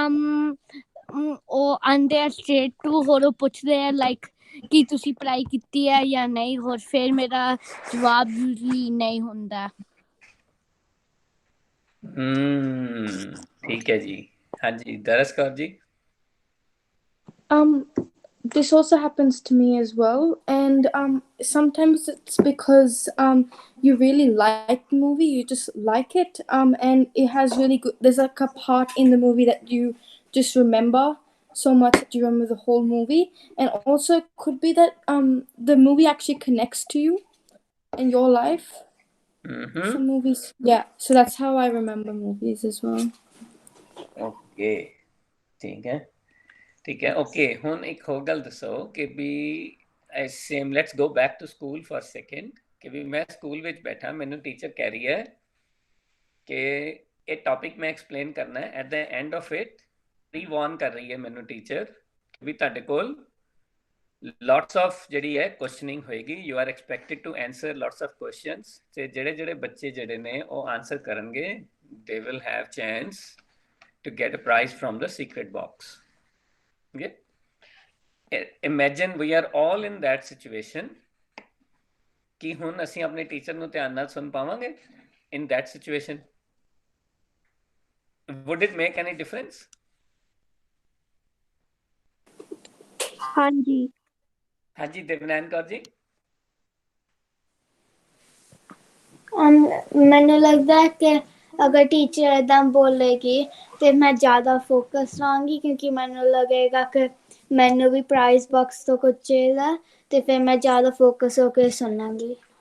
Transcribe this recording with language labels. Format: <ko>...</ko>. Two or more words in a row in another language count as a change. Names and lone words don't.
<pa>ਉਹ ਆਉਂਦੇ ਆ ਸਟੇਟ ਟੂ, ਹੋਰ ਉਹ ਪੁੱਛਦੇ ਆ ਲਾਈਕ ਕਿ ਤੁਸੀਂ ਪੜ੍ਹਾਈ ਕੀਤੀ ਹੈ ਜਾਂ ਨਹੀਂ, ਹੋਰ ਫਿਰ ਮੇਰਾ ਜਵਾਬ ਯੂਜਲੀ ਨਹੀਂ ਹੁੰਦਾ। ਠੀਕ ਹੈ ਜੀ, ਹਾਂਜੀ, ਦਰਸ ਕੌਰ ਜੀ।</pa> <en>This also happens to me as well, and sometimes it's because you really like the movie, you just like it, and it has really good, there's like a part in the movie that you just remember so much that you remember the whole movie, and also it could be that the movie actually connects to you in your life. Some movies, yeah, so that's how I remember movies as well.</en> <pa>ਓਕੇ, ਠੀਕ ਹੈ, ਠੀਕ ਹੈ, ਓਕੇ। ਹੁਣ ਇੱਕ ਹੋਰ ਗੱਲ ਦੱਸੋ ਕਿ ਵੀ</pa> <en>same let's go back to school for second,</en> <pa>ਕਿ ਵੀ ਮੈਂ ਸਕੂਲ ਵਿੱਚ ਬੈਠਾ, ਮੈਨੂੰ ਟੀਚਰ ਕਹਿ ਰਹੀ ਹੈ ਕਿ ਇਹ ਟੌਪਿਕ ਮੈਂ ਐਕਸਪਲੇਨ ਕਰਨਾ ਹੈ,</pa> <en>at the end of it pre warn</en> <pa>ਕਰ ਰਹੀ ਹੈ ਮੈਨੂੰ ਟੀਚਰ ਵੀ ਤੁਹਾਡੇ ਕੋਲ</pa> <en>lots of</en> <pa>ਜਿਹੜੀ ਹੈ ਕੁਐਸਚਨਿੰਗ ਹੋਏਗੀ,</pa> <en>you are expected to answer lots of questions,</en> <pa>ਤੇ ਜਿਹੜੇ ਬੱਚੇ ਜਿਹੜੇ ਨੇ ਉਹ ਆਨਸਰ ਕਰਨਗੇ</pa> <en>they will have chance to get a prize from the secret box. Okay, imagine we are all in that situation</en> <pa>ਕਿ ਹੁਣ ਅਸੀਂ ਆਪਣੇ ਟੀਚਰ ਨੂੰ ਧਿਆਨ ਨਾਲ ਸੁਣ ਪਾਵਾਂਗੇ</pa> <en>in that situation? Would it make any difference?</en> <pa>ਹਾਂਜੀ, ਹਾਂਜੀ, ਦੇਵਨੈਨ ਕੌਰ ਜੀ। ਮੈਨੂੰ ਲੱਗਦਾ ਹੈ ਕਿ ਅਗਰ ਟੀਚਰ ਏਦਾਂ ਬੋਲੇਗੀ ਤੇ ਮੈਂ ਜ਼ਿਆਦਾ ਫੋਕਸ ਰਹਾਂਗੀ, ਕਿਉਂਕਿ ਮੈਨੂੰ ਲੱਗੇਗਾ ਕਿ ਮੈਨੂੰ ਵੀ ਪ੍ਰਾਈਜ਼ ਬਾਕਸ ਤੋਂ ਕੁਝ ਚਾਹੀਦਾ, ਤੇ ਫਿਰ ਮੈਂ ਜ਼ਿਆਦਾ ਫੋਕਸ ਹੋ ਕੇ ਸੁਣਾਂਗੀ।</pa>